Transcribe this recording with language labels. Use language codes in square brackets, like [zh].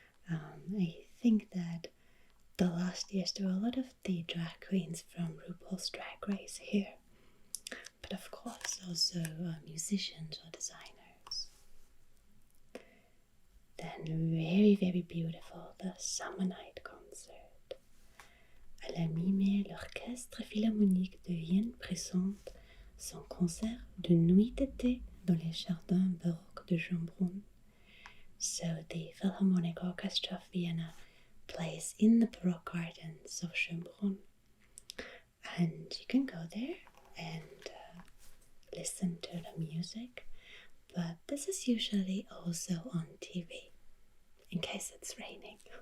[en] I think that the last years there were a lot of the drag queens from RuPaul's Drag Race here, but of course also musicians or designers. Then very beautiful, the Summer Night concert. [fr] À la mi-mai, l'Orchestre Philharmonique de Vienne présente son concert de nuit d'été dans les jardins baroques de Chambron. [en] So the Philharmonic Orchestra of Vienna plays in the Baroque gardens of Chambron. And you can go there and listen to the music, but this is usually also on TV in case it's raining.